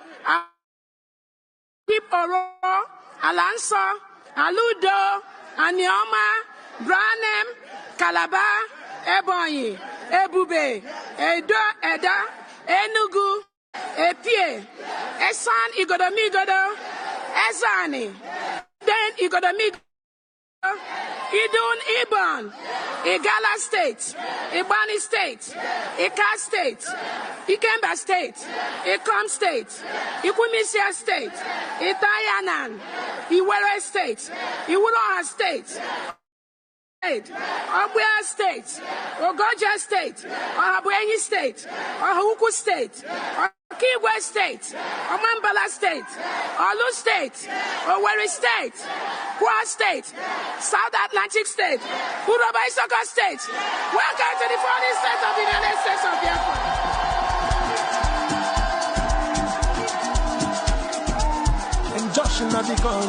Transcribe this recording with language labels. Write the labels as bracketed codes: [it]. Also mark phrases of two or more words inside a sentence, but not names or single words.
[en] Oro, Alanso, Aludo, Anioma, Branem, Calabar, Ebonyi, Ebube, Edo, Eda, Enugu, Epie, Esan Igodomigodo, Ezani, then Igodomigodo, Idun Ibon, Igala State, Ibani State, Ika State, Ikemba State, Ikom State, Ikwimisia State, Itayanan, Iwere State, Iwuroha State, Obuya State, Ogoja State, Ohabuenyi State, Ohuku State, Okigwe State, Omambala State, Olu State, Owerri State, Kwa State, South Atlantic State, Uroba Isoko State. Welcome to the 40 states of the United States of Biafra. And Joshua the